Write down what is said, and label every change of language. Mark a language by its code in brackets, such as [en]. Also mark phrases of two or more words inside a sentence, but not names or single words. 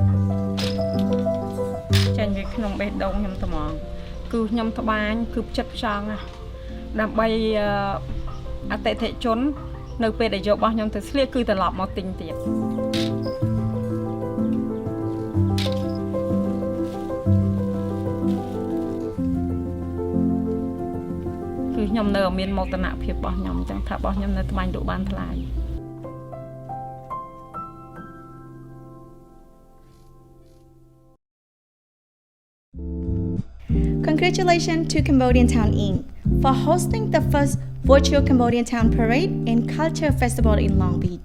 [km] ចេញពីក្នុងបេះដូងខ្ញុំត្មងគឺខ្ញុំត្បាញគឺចិត្តចង់ដើម្បីអតិថិជននៅពេលដែលយករបស់ខ្ញុំទៅស្លៀកគឺត្រឡប់មកទិញទៀតគឺខ្ញុំនៅមានមោទនភាពរបស់ខ្ញុំអញ្ចឹងថារបស់ខ្ញុំនៅត្បាញលក់បានថ្លៃ [en] Congratulations to Cambodian Town Inc. for hosting the first virtual Cambodian Town Parade and Culture Festival in Long Beach.